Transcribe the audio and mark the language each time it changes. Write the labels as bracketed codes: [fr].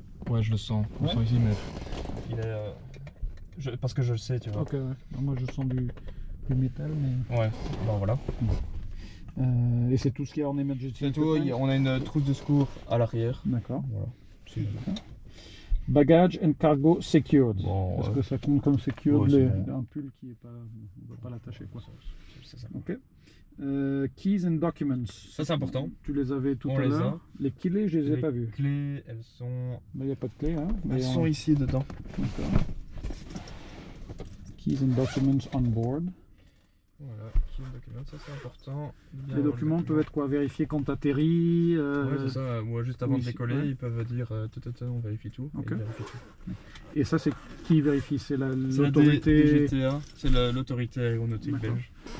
[fr] Ouais, je le sens. Je le sens ici, mais il est. Parce que je le sais, tu vois. Ok, ouais. Non, moi je sens du métal, mais. Ouais, bon voilà. Et c'est tout ce qu'il y a en emergency. C'est tout, on a une trousse de secours à l'arrière. D'accord. Voilà. [en] Baggage and cargo secured. [fr] Bon, est-ce que ça compte comme secured un pull qui est pas. On ne va pas l'attacher quoi. C'est ça. [en] Ok. Keys and documents. [fr] Ça c'est important. Tu les avais tout à l'heure. Les clés, je les ai pas vues. Les clés, elles sont. Il n'y a pas de clés, hein. Elles sont ici dedans. D'accord. [en] Keys and documents on board. [fr] Voilà, [en] keys and documents, [fr] ça c'est important. Les documents peuvent être quoi? Vérifier quand tu atterris. Ouais, c'est ça. Ou juste avant de décoller, ils peuvent dire on vérifie tout. Okay. Et ils vérifient tout. Et ça, c'est qui vérifie? C'est l'autorité. DGTA, c'est l'autorité aéronautique belge.